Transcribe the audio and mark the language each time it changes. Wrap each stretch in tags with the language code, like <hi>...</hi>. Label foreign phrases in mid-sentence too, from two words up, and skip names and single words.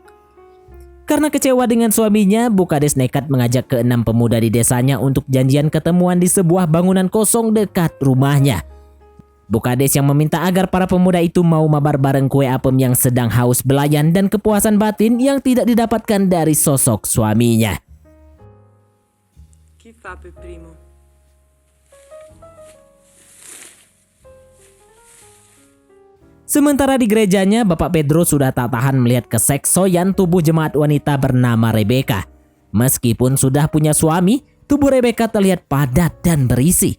<id>Karena kecewa dengan suaminya, Bu Kades nekat mengajak ke-6 pemuda di desanya untuk janjian ketemuan di sebuah bangunan kosong dekat rumahnya. Bu Kades yang meminta agar para pemuda itu mau mabar bareng kue apem yang sedang haus belayan dan kepuasan batin yang tidak didapatkan dari sosok suaminya.</id> <it>Chi fa per primo?</it> <id>Sementara di gerejanya, Bapak Pedro sudah tak tahan melihat keseksoyan tubuh jemaat wanita bernama Rebecca. Meskipun sudah punya suami, tubuh Rebecca terlihat padat dan berisi.</id>